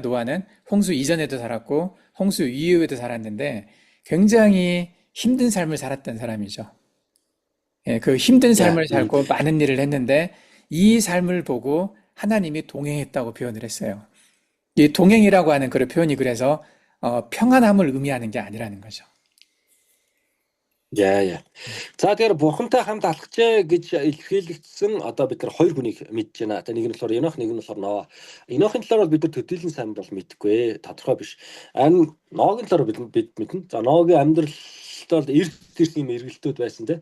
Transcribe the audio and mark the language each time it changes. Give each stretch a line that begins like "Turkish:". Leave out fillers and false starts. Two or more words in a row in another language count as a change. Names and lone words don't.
Korean: 노아는 홍수 이전에도 살았고 홍수 이후에도 살았는데 굉장히 힘든 삶을 살았던 사람이죠. 예, 그 힘든 삶을 살고 많은 일을 했는데 이 삶을 보고 하나님이 동행했다고 표현을 했어요. 이 동행이라고 하는 그 표현이 그래서 평안함을 의미하는 게 아니라는 거죠.
Mongolian: Яа. За тэгэхээр бурхантай хамт алхажээ гэж илэрхийлэгдсэн одоо бид нар хоёр хүнийг мэдж байна. Нэг нь болохоор Енох, нэг нь болохоор Ноа. Енохын талаар бол бид нар төдийлөн сайн бол мэдэхгүй, тодорхой биш. Харин Ноагийн талаар бид мэднэ. За Ноагийн амьдралд бол эрт ирсэн юм эргэлтүүд байсан те.